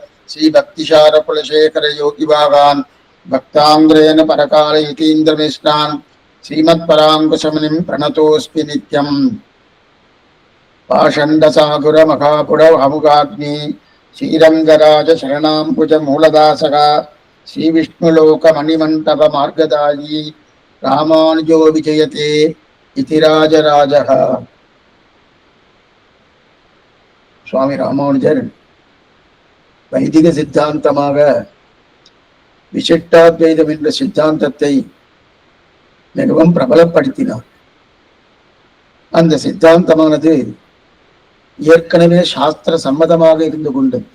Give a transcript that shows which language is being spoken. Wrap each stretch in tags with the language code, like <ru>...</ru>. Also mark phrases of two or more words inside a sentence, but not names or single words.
<sa>श्रीभक्तिशारकुलशेखरयोगिभागान् भक्ताङ्ग्रेण परकालयतीन्द्रमिष्टान् श्रीमत्पराङ्कुशमुनिं प्रणतोऽस्मि नित्यम् पाषण्डसागुरमहापुरवमुगाग्नि श्रीरङ्गराज शरणाम्बुजमूलदासः श्रीविष्णुलोकमणिमण्डपमार्गदायी रामानुजो विजयते इति राजराजः.</sa> <ta>சுவாமி ராமானுஜர் வைதிக சித்தாந்தமாக விசிஷ்டாத்வைதம் என்ற சித்தாந்தத்தை மிகவும் பிரபலப்படுத்தினார். அந்த சித்தாந்தமானது ஏற்கனவே சாஸ்திர சம்மதமாக இருந்து கொண்டது.</ta>